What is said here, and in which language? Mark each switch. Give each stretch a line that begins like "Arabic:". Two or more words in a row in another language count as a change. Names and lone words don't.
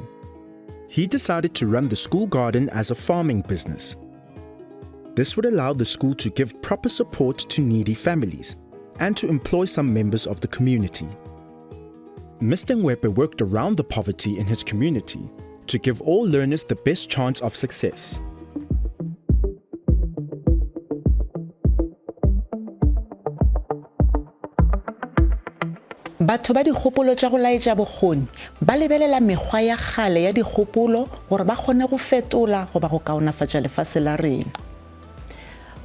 English: He decided to run the school garden as a farming business. This would allow the school to give proper support to needy families and to employ some members of the community. Mr. Ngwepe worked around the poverty in his community to give all learners the best chance of success.
Northern Sotho: Batho ba dikgopolo tša go laetša bokgoni ba lebelela mekgwa ya kgale ya dikgopolo gore ba kgone go fetola goba go kaonafatša lefase la rena.